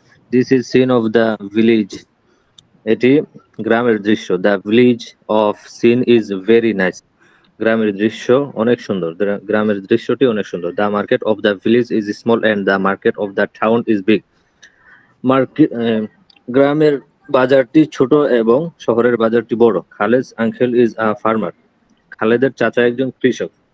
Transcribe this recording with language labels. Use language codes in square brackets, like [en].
[en] This is scene of the village. [bn] এটি গ্রামের দৃশ্য। [en] The village of scene is very nice. [bn] গ্রামের দৃশ্য অনেক সুন্দর। গ্রামের দৃশ্যটি অনেক সুন্দর। [en] The market of the village is small and the market of the town is big. [bn] গ্রামের বাজারটি ছোট এবং শহরের বাজারটি বড়। [en] Khaled's uncle is a farmer. [bn] খালেদের চাচা একজন কৃষক।